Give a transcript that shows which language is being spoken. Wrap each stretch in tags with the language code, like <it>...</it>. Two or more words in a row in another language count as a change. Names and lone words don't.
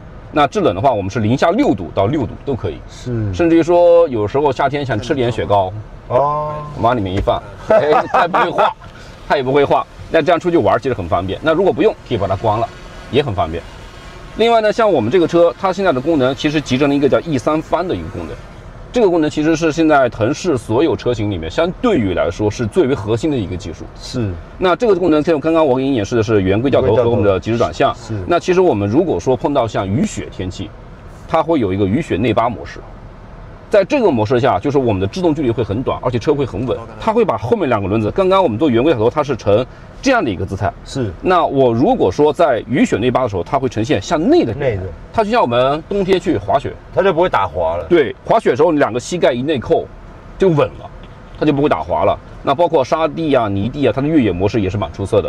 <zh>那制冷的話，我們是零下6度到6度都可以。是，甚至於說有時候夏天想吃點雪糕，往裡面一放，它也不會化。它也不會化，那這樣出去玩其實很方便。那如果不用，可以把它關了，也很方便。另外呢，像我們這個車，它現在的功能其實集成了一個叫 E3 翻的一個功能。這個功能其實是現在騰勢所有車型裡面，相對於來說是最為核心的一個技術。是。那這個功能，像剛剛我給你演示的是圓規掉頭和我們的即時轉向。是。那其實我們如果說碰到像雨雪天氣，它會有一個雨雪內八模式。在這個模式下，就是我們的制動距離會很短，而且車會很穩。它會把後面2個輪子，剛剛我們做圓規掉頭，它是呈這樣的一個姿態。是。那我如果說在雨雪內八的時候，它會呈現向內的。它就像我們冬天去滑雪，它就不會打滑了。對，滑雪的時候2個膝蓋一內扣，就穩了，它就不會打滑了。那包括沙地啊、泥地啊，它的越野模式也是蠻出色的。</zh>